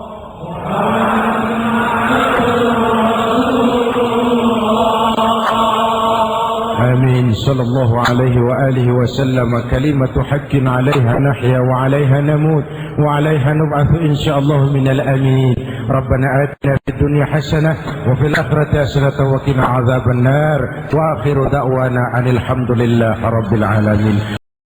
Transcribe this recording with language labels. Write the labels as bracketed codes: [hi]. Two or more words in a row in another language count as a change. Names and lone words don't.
[ar] Amin. صلى الله عليه وعلى آله وسلم. كلمة حق عليها نحيا وعليها نموت وعليها نبعث إن شاء الله من الآمين. ربنا آتنا في الدنيا حسنة وفي الآخرة حسنة وقنا عذاب النار. وآخر دعوانا الحمد لله رب العالمين.